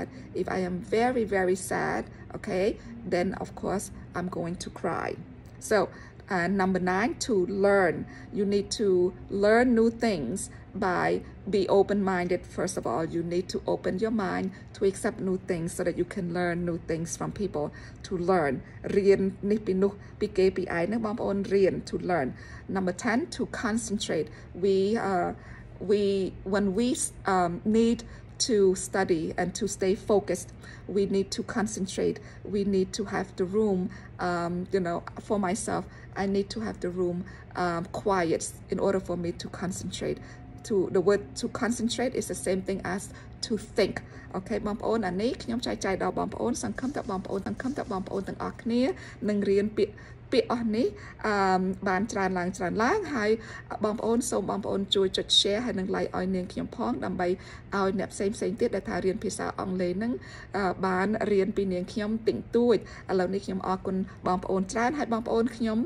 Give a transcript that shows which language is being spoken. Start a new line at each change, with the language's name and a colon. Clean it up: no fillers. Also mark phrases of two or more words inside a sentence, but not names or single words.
English: If I am very, very sad, okay, then of course I'm going to cry. So number 9, to learn. You need to learn new things by be open-minded. First of all, you need to open your mind to accept new things so that you can learn new things from people. To learn.
Khmer: រៀននេះពីនោះពីគេពីឯងបងប្អូនរៀន
English: to learn. Number 10, to concentrate. When we need to study and to stay focused, we need to concentrate. We need to have the room, for myself, I need to have the room quiet in order for me to concentrate. The word to concentrate is the same thing as to think.
Khmer: Okay បងប្អូនអានេះខ្ញុំចែកចាយដល់បងប្អូនសង្ឃឹមថាបងប្អូនទាំងអស់គ្នានឹងរៀនពាក្យអស់នេះបានច្រើនឡើងហើយបងប្អូនសូមបងប្អូនជួយចុច share ហើយនឹង like ឲ្យនាងខ្ញុំ ផងដើម្បីឲ្យអ្នកផ្សេងទៀតដែលថារៀនភាសាអង់គ្លេសនឹងបានរៀនពីនាងខ្ញុំតិចតួចឥឡូវនេះខ្ញុំអរគុណបងប្អូនច្រើនហើយបងប្អូនខ្ញុំ